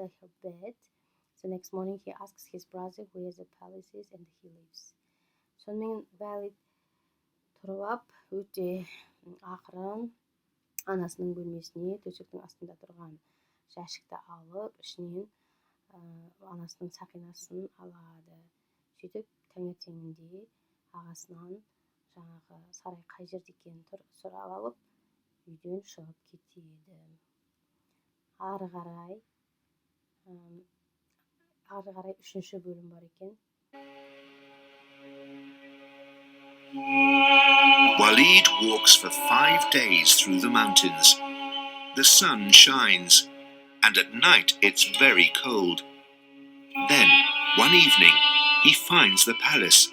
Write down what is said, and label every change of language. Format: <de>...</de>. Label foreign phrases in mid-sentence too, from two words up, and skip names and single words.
<en>her bed the next morning he asks his brother where the palace is and he leaves</en> <kk>сонымен Valid тұрып алып өте ақырын анасының бөлмесіне төсектің астында тұрған жәшікті алып ішінен анасының сақинасын алады сөйтіп таңертеңінде ағасынан жаңағы сарай қай жерде екенін сұрап алып үйден шығып кетеді ары қарай үшінші бөлім бар екен</kk> <en>Walid walks for 5 days through the mountains. the sun shines, and at night it's very cold. Then, one evening, he finds the palace.</en>